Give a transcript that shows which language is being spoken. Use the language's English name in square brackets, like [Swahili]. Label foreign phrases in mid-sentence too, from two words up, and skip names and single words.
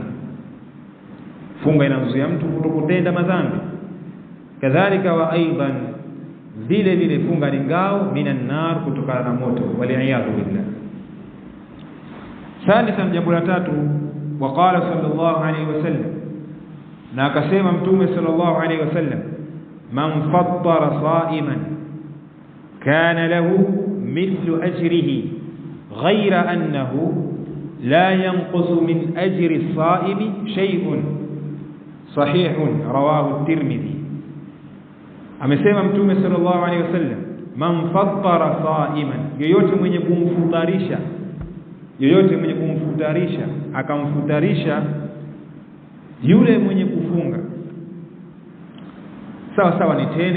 [Swahili] Funga inamzuia mtu kutokutenda madhambi. Kadhalika [Arabic] وأيضا, [Swahili] vile vile funga ni ngao [Arabic] من النار, [Swahili] kutokana na moto. [Arabic] والعياذ بالله. ثالثا, [Swahili] jambo la tatu, [Arabic] وقال صلى الله عليه وسلم, [Swahili] na akasema mtume [Arabic] صلى الله عليه وسلم، من فطر صائما كان له مثل أجره غير أنه لا ينقص من أجر الصائم شيء، صحيح رواه الترمذي. [Swahili] Amesema mtume [Arabic] صلى الله عليه وسلم، من فطر صائما, [Swahili] yoyote mwenye kumfutarisha akamfutarisha yule mwenye kufunga, sawa sawa ni tende